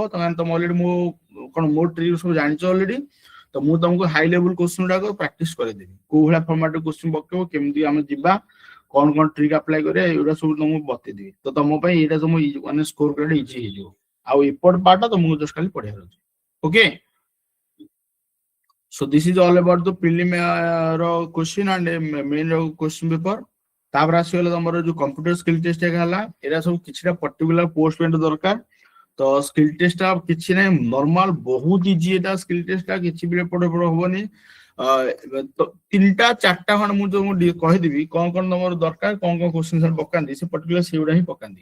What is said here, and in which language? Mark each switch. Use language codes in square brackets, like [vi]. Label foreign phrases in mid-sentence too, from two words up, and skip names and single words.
[or] ତମେ ଅଲରେଡି ମୋ କଣ ମୋ ଟ୍ରିକ୍ ସବୁ ଜାଣିଛ ଅଲରେଡି, ତ ମୁଁ ତମକୁ [en] high level question [or] ଗୁଡାକ ପ୍ରାକ୍ଟିସ କରେଇଦେବି। କୋଉ ଭଳିଆ [en] format question [or] ପକେଇବ, କେମିତି ଆମେ ଯିବା, କଣ କଣ [en] trick apply [or] କରିବା, ଏଇଗୁଡା ସବୁ ତମକୁ ବତେଇଦେବି। ତ ତମ ପାଇଁ ଏଇଟା ତମ ମାନେ ସ୍କୋର କରିବା ଇଜି ହେଇଯିବ। ଆଉ ଏପଟ ପାର୍ଟ ତମକୁ ଜଷ୍ଟ ଖାଲି ପଢିବାର ଅଛି। ଓକେ, [en] so this is all about the prelim ର question and main ର question paper। [or] ତାପରେ ଆସିଗଲା ତମର ଯୋଉ [en] computer skill test [or] ହେଲା, ଏରା ସବୁ କିଛିଟା [en] particular post [or] ପାଇଁ ଦରକାର। ତ [en] skill test [or] ଟା କିଛି ନାହିଁ, ନର୍ମାଲ ବହୁତ ଇଜି। ଏଟା [en] skill test [or] ଟା କିଛି ବି ଏପଟ ଏପଟ ହବନି। ତିନିଟା ଚାରିଟା ଖଣ୍ଡ ମୁଁ ଯୋଉ କହିଦେବି କଣ କଣ ତମର ଦରକାର, କଣ କଣ କ୍ୱେଶ୍ଚିନ୍ ପକାନ୍ତି, ସେ ପର୍ଟିକୁଲାର ସେଇଗୁଡା ହିଁ ପକାନ୍ତି।